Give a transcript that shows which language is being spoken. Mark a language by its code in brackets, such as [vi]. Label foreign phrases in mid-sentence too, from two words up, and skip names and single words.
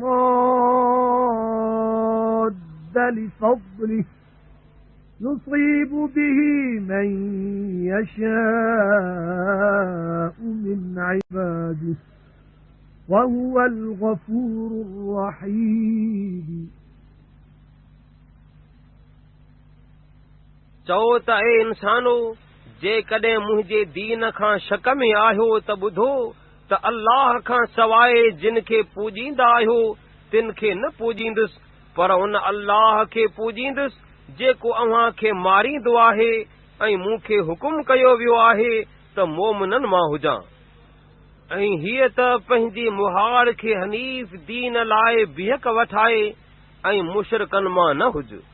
[ar] رَادَّ لِفَضْلِهِ يُصِيبُ بِهِ مَن يَشَاءُ مِنْ عِبَادِهِ وَهُوَ الْغَفُورُ الرَّحِيمُ [sd] चओ त ए इंसानो जेकॾहिं मुंहिंजे दीन खां शक में आहियो त ॿुधो त अल्लाह खां सवाइ जिन खे पूॼींदा आहियो तिन खे न पूॼींदुसि पर उन अल्लाह खे पूॼींदुसि जेको अव्हां खे मारींदो आहे ऐं मूंखे हुकुम कयो वियो आहे त मोमिननि मां हुजां ऐं हीअ त पंहिंजी मुहाड़ खे हनीफ़ दीन लाइ बिहक वठाए ऐं मुशरिकनि मां न हुज